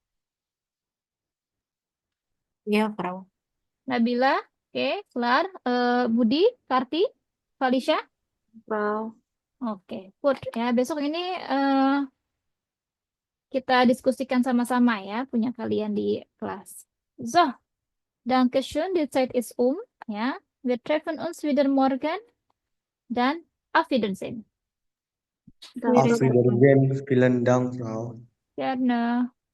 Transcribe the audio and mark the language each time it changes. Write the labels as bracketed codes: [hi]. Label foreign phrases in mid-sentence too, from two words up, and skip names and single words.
[id] Ya, Frau. Nabila, oke, kelar. Budi, Karti, Falisha, Frau. oke, good ya. Besok ini kita diskusikan sama-sama ya, punya kalian di kelas. [de] So, Dankeschön, die Zeit ist ya. Wir treffen uns wieder morgen dan auf Wiedersehen. Danke. Auf Wiedersehen, vielen Dank, Frau. Gerne.